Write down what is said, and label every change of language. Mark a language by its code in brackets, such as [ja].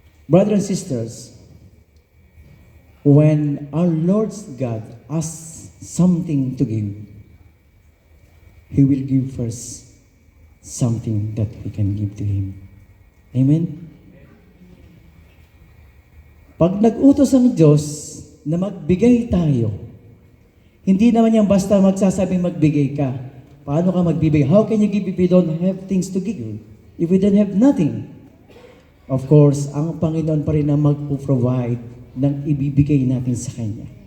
[en] Brothers and sisters, when our Lord's God asks something to give, He will give first something that we can give to Him. Amen? [tl] Pag nag-utos ang Diyos na magbigay tayo, hindi naman yan basta magsasabing magbigay ka. Paano ka magbibigay? [en] How can you give if you don't have things to give? If you don't have nothing? [tl] Of course, ang Panginoon pa rin ang magpo-provide ng ibibigay natin sa Kanya.